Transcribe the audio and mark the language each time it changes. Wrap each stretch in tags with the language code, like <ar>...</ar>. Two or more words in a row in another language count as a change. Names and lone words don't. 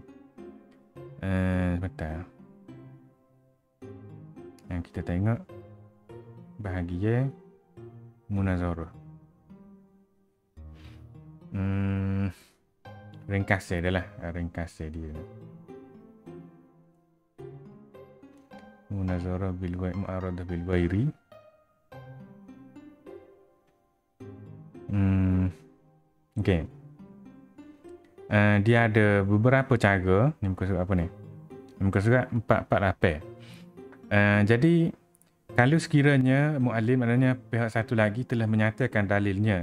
<ms>Sebentar. Yang kita tengok bahagian munazarah. Ringkasnya dia lah. Ringkasnya dia.</ms> <ar>مناظرة بالمعارضة بالغير.</ar> <ms>Okey. Dia ada beberapa cara. Ni muka surat apa ni? Muka surat 448. Jadi kalau sekiranya mu'allim, maknanya pihak satu lagi telah menyatakan dalilnya.</ms>